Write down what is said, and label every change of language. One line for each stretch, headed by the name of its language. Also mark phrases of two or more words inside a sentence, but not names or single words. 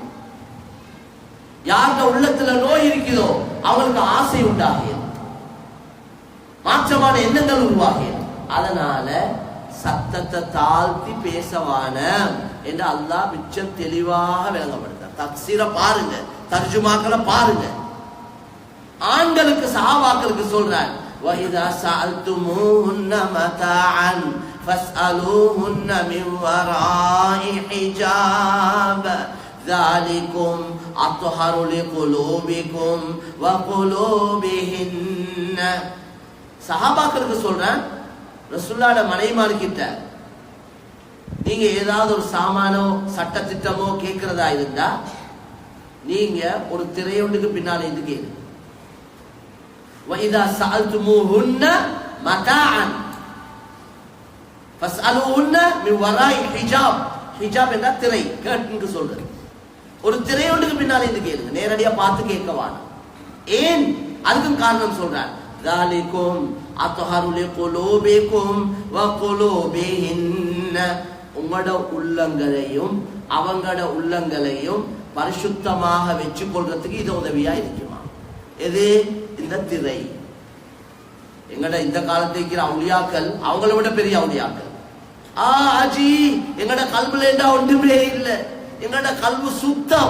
Tamil: யாருடைய உள்ளத்துல நோய் இருக்குதோ அவங்களுக்கு ஆசை உண்டாகியது, மாற்றமான எண்ணங்கள் உருவாகியது. அதனால சத்தத்தை தாழ்த்தி பேசவான என்று அல்லாஹ் மிச்சம் தெளிவாக விளங்கப்படுத்தார். தஃசீர பாருங்க, தர்ஜுமாக்களை பாருங்க. ஆண்களுக்கு சஹாபாக்களுக்கு சொல்றார்,
Arabic: وَإِذَا سَأَلْتُمُوهُنَّ مَتَاعًا فَاسْأَلُوهُنَّ مِنْ وَرَاءِ حِجَابٍ ذَلِكُمْ أَطْهَرُ لِقُلُوبِكُمْ وَقُلُوبِهِنَّ.
Tamil: சஹாபாக்களுக்கு சொல்றேன், ரசூலுல்லாஹ் மனைவிமார்கிட்ட நீங்க ஏதாவது ஒரு சாமானோ சட்ட திட்டமோ கேட்கிறதா இருந்தா நீங்க ஒரு திரையொன்றுக்கு பின்னால இருந்து கேளுங்க.
Arabic: وَإِذَا سَأَلْتُمُوهُنَّ مَتَاعًا فَاسْأَلُوهُنَّ مِنْ وَرَاءِ حِجَابٍ.
Tamil: ஹிஜாப் என்ற திரை, கேட்டுன்னு சொல்றது. ஒரு திரையொன்றுக்கு பின்னால இருந்து கேளுங்க, நேரடியா பார்த்து கேட்கவான. ஏன்? அதுக்கும் காரணம் சொல்றான்.
Arabic: ذَلِكُمْ أَطْهَرُ لِقُلُوبِكُمْ وَقُلُوبِهِنَّ.
Tamil: உங்களோட உள்ளங்களையும் அவங்களோட உள்ளங்களையும் பரிசுத்தமாக வச்சு கொள்றதுக்கு இது உதவியா இருக்குமா? எது? இந்த திரை. எங்கட இந்த காலத்துல இருக்கிற அவுலியாக்கள் அவங்கள விட பெரிய அவுலியாக்கள். ஆஜி எங்கட கல்புல ஒன்றுமே இல்லை, எங்கட கல்பு சுத்தம்.